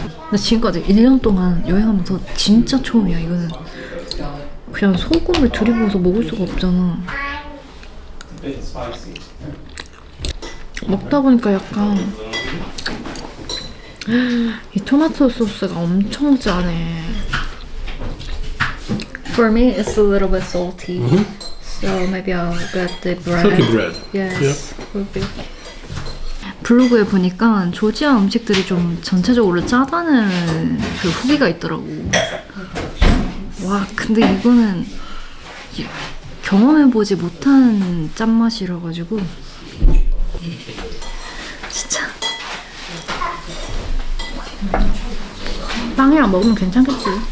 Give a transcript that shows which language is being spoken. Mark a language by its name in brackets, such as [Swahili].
[Korean] 나 지금까지 1년 동안 여행하면서 진짜 처음이야. 이거는 그냥 소금을 들이부어서 먹을 수가 없잖아. 먹다 보니까 약간 이 토마토 소스가 엄청 짜네. [English] For me, it's a little bit salty. So maybe I'll get the bread. Turkey bread. Yes. Would be. [Korean] 블로그에 보니까 조지아 음식들이 좀 전체적으로 짜다는 그 후기가 있더라고. 와, 근데 이거는 경험해보지 못한 짠맛이라 가지고 진짜 빵이랑 먹으면 괜찮겠지.